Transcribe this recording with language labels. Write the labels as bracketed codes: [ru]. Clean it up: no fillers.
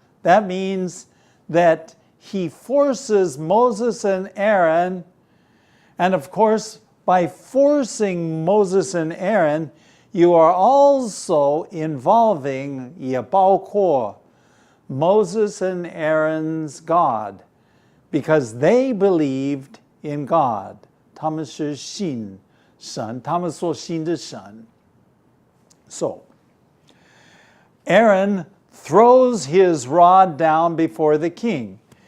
[en] That means that he forces Moses and Aaron, and of course, by forcing Moses and Aaron, you are also involving [zh] 也包括 [en] Moses and Aaron's God, because they believed in God. [zh] 他们是信神，他们所信的神。 [en] So, Aaron throws his rod down before the king.